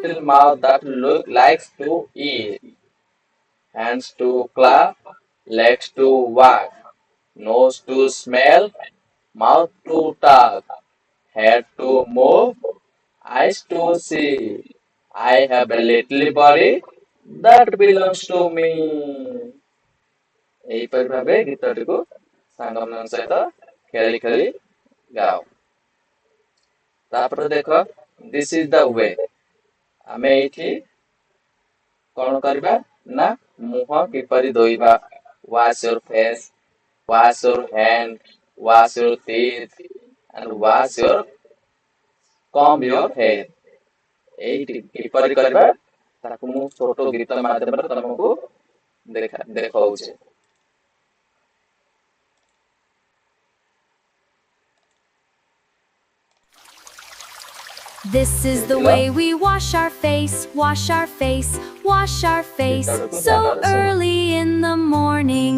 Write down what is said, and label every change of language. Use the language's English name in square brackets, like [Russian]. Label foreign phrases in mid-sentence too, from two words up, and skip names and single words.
[English] little mouth that look likes to eat. Hands to clap, legs to walk, nose to smell, mouth to talk, head to move, eyes to see. I have a little body that belongs to me. [Odia] ଏହିପରି ଭାବେ ଗୀତଟିକୁ ସାଙ୍ଗମାନଙ୍କ ସହିତ ଖେଳି ଖେଳି ଗାଅ। ତାପରେ ଦେଖ, [English] this is the way. [Odia] ଆମେ ଏଇଠି କଣ କରିବା ନା, ମୁହଁ କିପରି ଧୋଇବା। [English] wash your face, wash your hand, wash your teeth and wash your comb your hair. [Odia] ଏଇଟି କିପରି କରିବା ତାକୁ ମୁଁ ଛୋଟ ଗୀତ ମାଧ୍ୟମରେ ତମକୁ ଦେଖଉଛି। [English] This is the way we wash our face, wash our face, wash our face, so early in the morning.